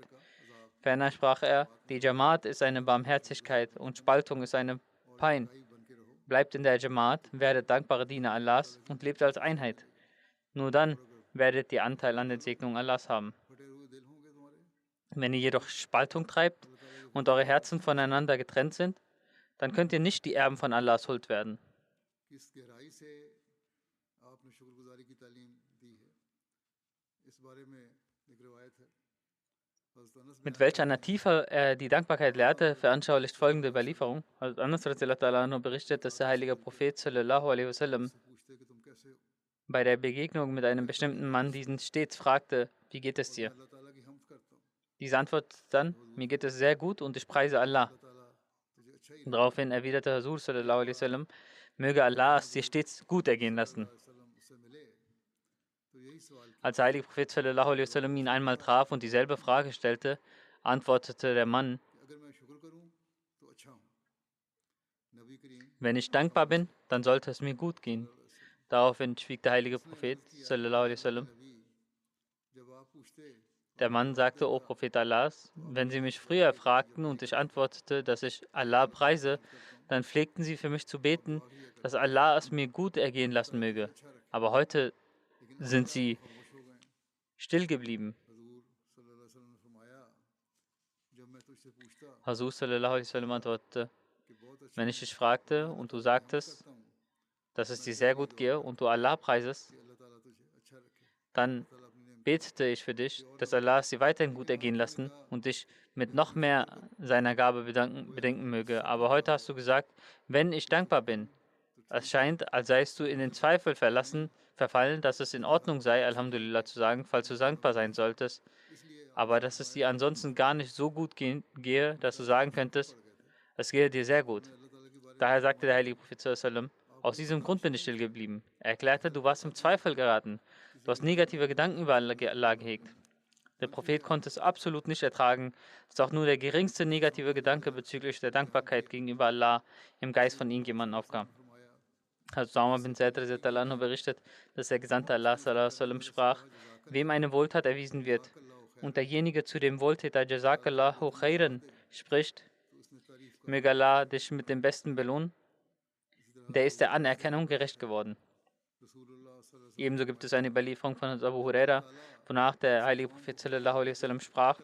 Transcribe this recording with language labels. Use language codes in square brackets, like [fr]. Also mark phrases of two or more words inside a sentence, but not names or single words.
[de] Ferner sprach er: Die Jamaat ist eine Barmherzigkeit und Spaltung ist eine Pein. [ur] بھائی بن کے رہو [de] Bleibt in der Jamaat, werdet dankbare Diener Allahs und lebt als Einheit. Nur dann werdet ihr Anteil an den Segnungen Allahs haben. [ur] پھٹے ہوئے دل ہوں گے تمہارے [de] Wenn ihr jedoch Spaltung treibt und eure Herzen voneinander getrennt sind, dann könnt ihr nicht die Erben von Allahs Huld werden. [ur] کس گہرائی سے آپ نے شکرگزاری کی تعلیم دی ہے اس بارے میں ایک روایت ہے حضرت انس [de] Mit welch einer Tiefe er die Dankbarkeit lehrte, veranschaulicht folgende Überlieferung. Also Anas [ar] رضي الله تعالى عنه [de] berichtet, dass der heilige Prophet [ar] صلى الله عليه وسلم [ur] سے پوچھتے کہ تم کیسے ہو [de] bei der Begegnung mit einem bestimmten Mann diesen stets fragte: Wie geht es dir? [ur] اللہ تعالیٰ کی حمد کرتا ہوں [de] Diese antwortet dann: Mir geht es sehr gut und ich preise Allah. [ur] اللہ تعالیٰ تجھے اچھا ہی [de] Daraufhin erwiderte Rasul [ar] صلى الله عليه وسلم: [de] Möge Allah es dir stets gut ergehen lassen. [ur] وسلم اس سے ملے تو یہی سوال [de] Als der heilige Prophet [ar] صلى الله عليه وسلم [de] ihn einmal traf und dieselbe Frage stellte, antwortete der Mann: [ur] کہ اگر میں شکر کروں تو اچھا ہوں نبی کریم [de] Wenn ich dankbar bin, dann sollte es mir gut gehen. Daraufhin schwieg der heilige Prophet [ar] صلى الله عليه وسلم. [ur] نبی جب آپ پوچھتے [de] Der Mann sagte: O Prophet Allahs, wenn Sie mich früher fragten und ich antwortete, dass ich Allah preise, dann pflegten Sie für mich zu beten, dass Allah es mir gut ergehen lassen möge. Aber heute sind Sie [ur] خاموش ہو گئے [de] still geblieben. [ur] حضور [ar] صلى الله عليه وسلم [ur] نے فرمایا جب میں تجھ سے پوچھتا [de] Rasul [ar] صلى الله عليه وسلم [de] antwortete: [ur] کہ بہت اچھا [de] Wenn ich dich fragte und du sagtest, [ur] کرتا ہوں [de] dass es dir sehr gut gehe und du Allah preisest, [ur] کہ اللہ تعالیٰ تجھے اچھا رکھے [de] dann [ur] تعالیٰ اپنی نعمت [de] betete ich für dich, dass Allah es dir weiterhin gut ergehen lassen und dich mit noch mehr seiner Gabe bedenken möge. Aber heute hast du gesagt: Wenn ich dankbar bin. Es scheint, als seist du in den Zweifel verfallen, dass es in Ordnung sei, Alhamdulillah zu sagen, falls du dankbar sein solltest, aber dass es dir ansonsten gar nicht so gut gehe, dass du sagen könntest, es gehe dir sehr gut. Daher sagte der heilige Prophet [ar] صلى الله عليه وسلم: [de] Aus diesem Grund bin ich still geblieben. Er erklärte: Du warst im Zweifel geraten. Du hast negative Gedanken über Allah gehegt. Der Prophet konnte es absolut nicht ertragen, dass auch nur der geringste negative Gedanke bezüglich der Dankbarkeit gegenüber Allah im Geist von irgendjemandem aufkam. Also Usama bin Zaid [ar] رضي الله عنه [de] berichtet, dass der Gesandte Allah [ar] صلى الله عليه وسلم [de] sprach: Wem eine Wohltat erwiesen wird und derjenige zu dem Wohltäter [ar] جزاك الله خيرا [de] spricht, möge Allah dich mit dem Besten belohnen, der ist der Anerkennung gerecht geworden. [ar] رسول الله صلى الله عليه [de] Ebenso gibt es eine Überlieferung von Abu Huraira, wonach der heilige Prophet [ar] صلى الله عليه وسلم [de] sprach: